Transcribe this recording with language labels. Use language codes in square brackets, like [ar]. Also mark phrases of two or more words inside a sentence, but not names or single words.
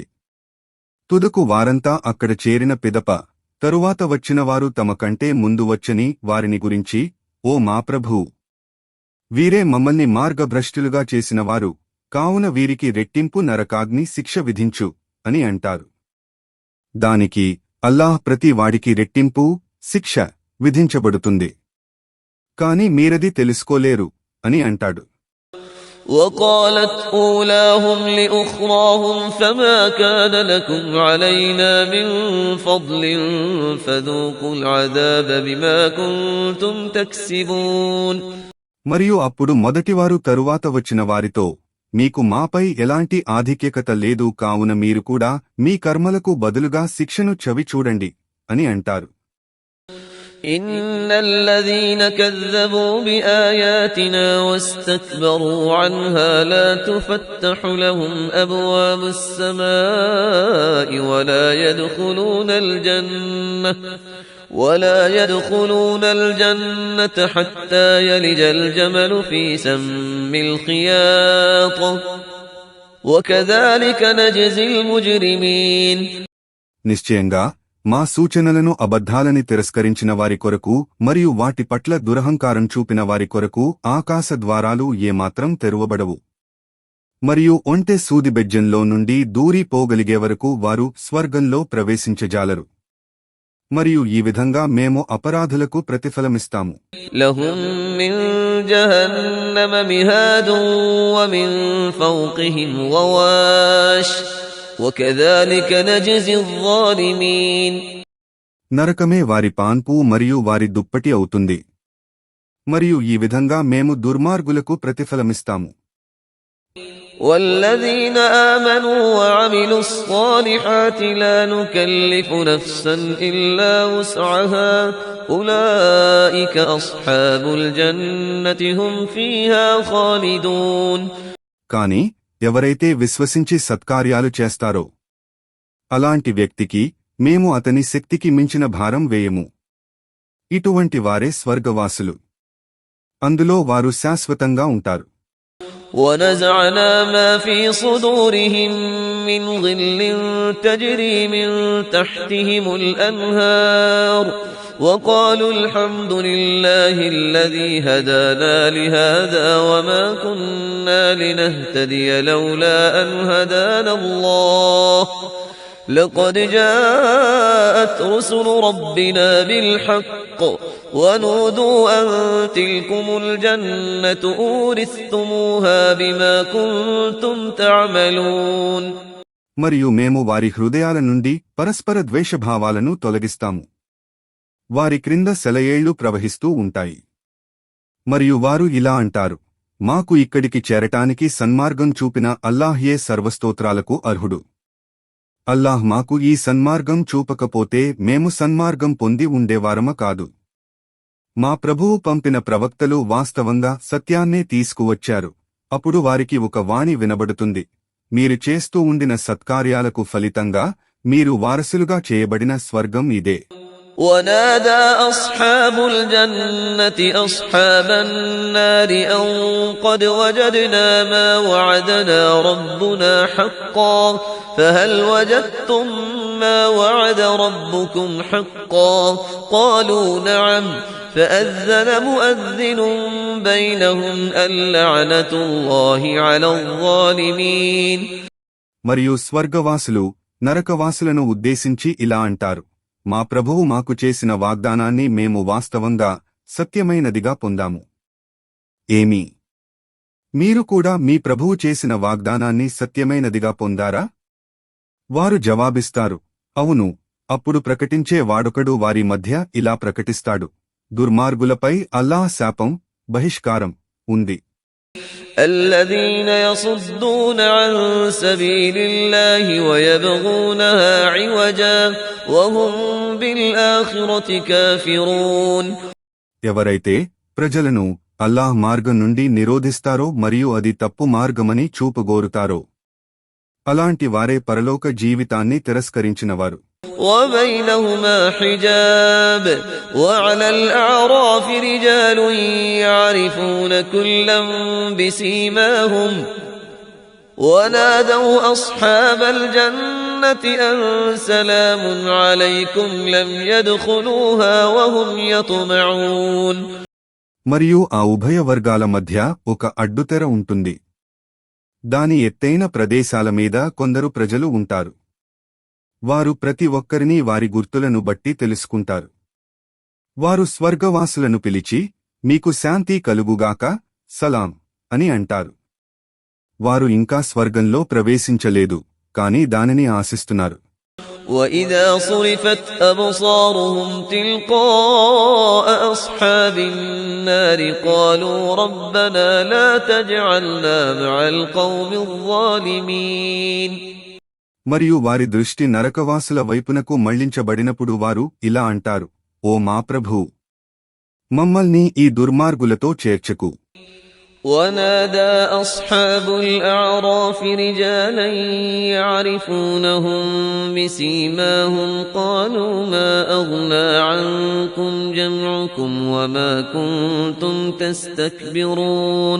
[te] తుదకు వారంతా అక్కడ చేరిన పిదప తరువాత వచ్చినవారు తమ కంటే ముందు వచ్చని వారిని గురించి, ఓ మా ప్రభూ, వీరే మమ్మల్ని మార్గభ్రష్టులుగా చేసినవారు, కావున వీరికి రెట్టింపు నరకాగ్ని శిక్ష విధించు అని అంటారు. దానికి అల్లాహ్ ప్రతి వాడికి రెట్టింపు శిక్ష విధించబడుతుంది, కాని మీరది తెలుసుకోలేరు అని అంటాడు. [ar] وقالت أولاهم لأخراهم فما كان لكم علينا من فضل فذوقوا العذاب بما كنتم تكسبون. [te] మరియు అప్పుడు మొదటివారు తరువాత వచ్చిన వారితో, మీకు మాపై ఎలాంటి ఆధిక్యత లేదు, కావున మీరు కూడా మీ కర్మలకు బదులుగా శిక్షను చవి చూడండి అని అంటారు. [ar] إن الذين كذبوا بآياتنا واستكبروا عنها لا تفتح لهم أبواب السماء ولا يدخلون الجنة حتى يلج الجمل في سم الخياط وكذلك نجزي المجرمين. [te] నిశ్చయంగా మా సూచనలను అబద్ధాలని తిరస్కరించిన వారి కొరకు మరియు వాటి పట్ల దురహంకారం చూపిన వారి కొరకు ఆకాశ ద్వారాలు ఏమాత్రం తెరువబడవు, మరియు ఒంటె సూదిబెజ్జంలో నుండి దూరి పోగలిగే వరకు వారు స్వర్గంలో ప్రవేశించజాలరు. మరియు ఈ విధంగా మేము అపరాధులకు ప్రతిఫలమిస్తాము. [ar] لهم من جهنم مهاد ومن فوقهم غواش وكذلك نجزي الظالمين. [te] నరకమే వారి పాన్పు మరియు వారి దుప్పటి అవుతుంది, మరియు ఈ విధంగా మేము దుర్మార్గులకు ప్రతిఫలమిస్తాము. [ar] والذين آمنوا وعملوا الصالحات لا نكلف نفسا إلا وسعها أولئك أصحاب الجنة هم فيها خالدون. [te] కాని ఎవరైతే విశ్వసించి సత్కార్యాలు చేస్తారో అలాంటి వ్యక్తికి మేము అతని శక్తికి మించిన భారం వేయము. ఇటువంటి వారే స్వర్గవాసులు, అందులో వారు శాశ్వతంగా ఉంటారు. [ar] ونزعنا ما في صدورهم من غل تجري من تحتهم الأنهار وقالوا الحمد لله الذي هدانا لهذا وما كنا لنهتدي لولا أن هدانا الله لقد جاءت رسل ربنا بالحق ونودوا أن تلكم الجنة أورثتموها بما كنتم تعملون. [te] మరియు మేము వారి హృదయాల నుండి పరస్పర ద్వేషభావాలను తొలగిస్తాము. వారి క్రింద సెలయేళ్లు ప్రవహిస్తూ ఉంటాయి. మరియు వారు ఇలా అంటారు, మాకు ఇక్కడికి చేరటానికి సన్మార్గం చూపిన అల్లాహ్యే సర్వస్తోత్రాలకు అర్హుడు. అల్లాహ్ మాకు ఈ సన్మార్గం చూపకపోతే మేము సన్మార్గం పొంది ఉండేవారమ కాదు. మా ప్రభువు పంపిన ప్రవక్తలు వాస్తవంగా సత్యాన్నే తీసుకువచ్చారు. అప్పుడు వారికి ఒక వాణి వినబడుతుంది, మీరు చేస్తూ ఉండిన సత్కార్యాలకు ఫలితంగా మీరు వారసులుగా చేయబడిన స్వర్గం ఇదే. [ar] ونادى أصحاب الجنة أصحاب النار أن قد وجدنا ما وعدنا ربنا حقا فهل وجدتم ما وعد ربكم حقا قالوا نعم فأذن مؤذن بينهم اللعنة الله على الظالمين. [te] మరియు స్వర్గవాసులు నరకవాసులను ఉద్దేశించి ఇలా అంటారు, మా ప్రభువు మాకు చేసిన వాగ్దానాన్ని మేము వాస్తవంగా సత్యమైనదిగా పొందాము. ఏమి మీరు కూడా మీ ప్రభువు చేసిన వాగ్దానాన్ని సత్యమైనదిగా పొందారా? వారు జవాబిస్తారు, అవును. అప్పుడు ప్రకటించే వాడొకడు వారి మధ్య ఇలా ప్రకటిస్తాడు, దుర్మార్గులపై అల్లాహ్ శాపం, బహిష్కారం ఉంది. [ar] الذين يصدون عن سبيل الله ويبغونها عوجا وهم بالآخرة كافرون. [te] ఎవరైతే ప్రజలను అల్లాహ్ మార్గం నుండి నిరోధిస్తారో మరియు అది తప్పు మార్గమని చూపగోరుతారో అలాంటి వారే పరలోక జీవితాన్ని తిరస్కరించినవారు. [ar] وبينهما حجاب وعلى الأعراف رجال يعرفون كلا بسيماهم ونادوا أصحاب الجنة أن سلام عليكم لم يدخلوها وهم يطمعون. [te] మరియు ఆ ఉభయ వర్గాల మధ్య ఒక అడ్డుతెర ఉంటుంది. దాని ఎత్తైన ప్రదేశాల మీద కొందరు ప్రజలు ఉంటారు. వారు ప్రతి ఒక్కరినీ వారి గుర్తులను బట్టి తెలుసుకుంటారు. వారు స్వర్గవాసులను పిలిచి, మీకు శాంతి కలుగుగాక, సలాం అని అంటారు. వారు ఇంకా స్వర్గంలో ప్రవేశించలేదు, కాని దానిని ఆశిస్తున్నారు. [ar] وَإِذَا صُرِفَتْ أَبْصَارُهُمْ تِلْقَاءَ أَصْحَابِ النَّارِ قَالُوا رَبَّنَا لَا تَجْعَلْنَا مَعَ الْقَوْمِ الظَّالِمِينَ. [te] మరియు వారి దృష్టి నరకవాసుల వైపునకు మళ్లించబడినప్పుడు వారు ఇలా అంటారు, ఓ మా ప్రభూ, మమ్మల్ని ఈ దుర్మార్గులతో చేర్చకు. [ar] ونادى أصحاب الأعراف رجالا يعرفونهم بسيماهم قالوا ما أغنى عنكم جمعكم وما كنتم تستكبرون.